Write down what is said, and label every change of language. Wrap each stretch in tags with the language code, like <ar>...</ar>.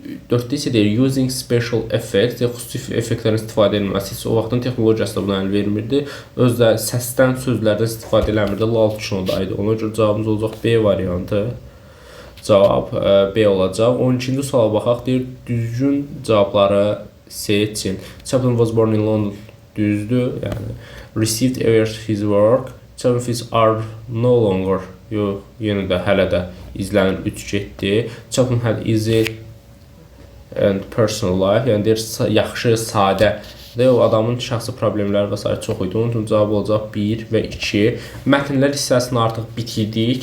<az>4-də isə deyir,</az> <en>using special effects,</en> <az>xüsusi effektlərin istifadə edilməsi. O vaxtın texnologiyası da buna əl vermirdi. Özdə səsdən, sözlərdən istifadə eləmirdi. Lal kinodaydı. Ona görə cavabımız olacaq B variantı. Cavab B olacaq. 12-ci suala baxaq. Deyir, düzgün cavabları seçin.</az> <en>Chaplin was born in London.</en> <az>Düzdür. Yəni,</az> <en>received awards his work. Chaplin films are no longer.</en> <az>Yox, yenə də hələ də izlənir. 3 getdi.</az> <en>Chaplin had easy and personal life,</en> <az>yəni deyir, yaxşı, sadə və o adamın şəxsi problemləri və s. çox idi. Onun üçün cavab olacaq 1 və 2. Mətnlər hissəsini artıq bitirdik.</az>